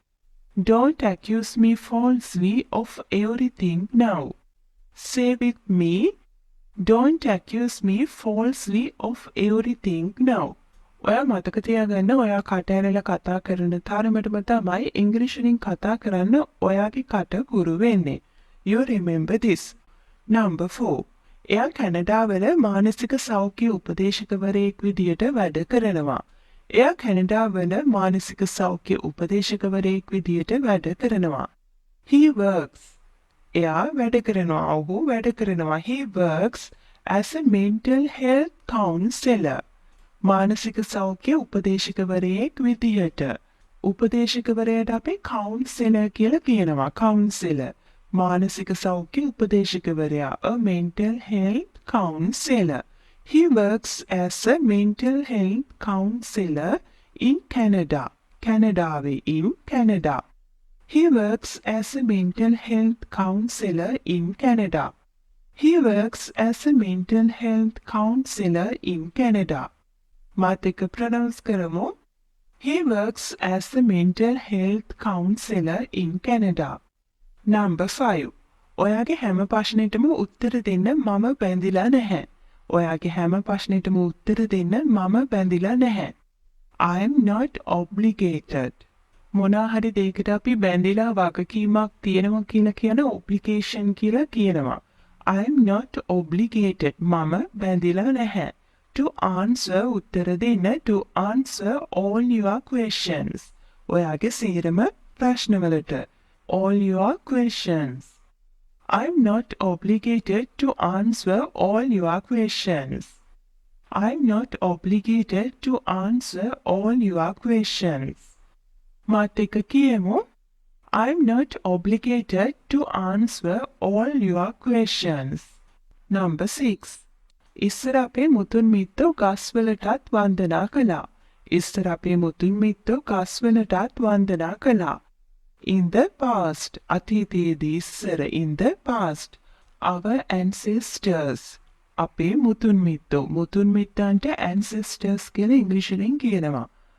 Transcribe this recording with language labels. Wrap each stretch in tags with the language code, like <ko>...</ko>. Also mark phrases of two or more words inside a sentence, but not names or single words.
<en>Don't accuse me falsely of everything now. Say with me. Don't accuse me falsely of everything now.</en> <si>ඔයා මතක තියාගන්න ඔයා කට ඇරලා කතා කරන තරමටම තමයි ඉංග්‍රීසි වලින් කතා කරන්න ඔයාගේ කට ගුරු වෙන්නේ.</si> <en>You remember this. Number 4.</en> <si>එයා කැනඩාවල මානසික සෞඛ්‍ය උපදේශකවරයෙක් විදියට වැඩ කරනවා. එයා කැනඩාවල මානසික සෞඛ්‍ය උපදේශකවරයෙක් විදියට වැඩ කරනවා.</si> <en>He works.</en> <si>එයා වැඩ කරනවා. ඔහු වැඩ කරනවා.</si> <en>He works as a mental health counselor.</en> <si>මානසික සෞඛ්‍ය උපදේශකවරයෙක් විදියට. උපදේශකවරයාට අපි counselor කියලා කියනවා. Counselor. මානසික සෞඛ්‍ය උපදේශකවරයා.</si> <en>A mental health counselor. He works as a mental health counselor in Canada. Canadaවේ in Canada. He works as a mental health counselor in Canada. He works as a mental health counselor in Canada.</en> <si>මාත් එක්ක ප්‍රනවුන්ස් කරමු.</si> <en>He works as a mental health counselor in Canada. Number 5.</en> <si>ඔයාගේ හැම ප්‍රශ්නෙටම උත්තර දෙන්න මම බැඳිලා නැහැ. ඔයාගේ හැම ප්‍රශ්නෙටම උත්තර දෙන්න මම බැඳිලා නැහැ.</si> <en>I am not obligated.</en> <si>මොනවා හරි දෙයකට අපි බැඳිලා වගකීමක් තියෙනවා කියලා කියන obligation කියලා කියනවා.</si> <en>I am not obligated.</en> <si>මම බැඳිලා නැහැ.</si> <en>To answer</en> <si>උත්තර දෙන්න.</si> <en>To answer all your questions.</en> <si>ඔයාගේ සියලුම ප්‍රශ්නවලට.</si> <en>All your questions. I'm not obligated to answer all your questions. I'm not obligated to answer all your questions.</en> <si>මාත් එක්ක කියමු.</si> <en>I'm not obligated to answer all your questions. Number 6.</en> <si>ඉස්සර අපේ මුතුන් මිත්තෝ ගස්වලටත් වන්දනා කළා. ඉස්සර අපේ මුතුන් මිත්තෝ ගස්වලටත් වන්දනා කළා.</si> <en>In the past.</en> <si>අතීතයේදී ඉස්සර.</si> <en>In the past. Our ancestors.</en> <si>අපේ මුතුන් මිත්තෝ. මුතුන් මිත්තන්ට ancestors කියලා ඉංග්‍රීසියෙන් කියනවා.</si>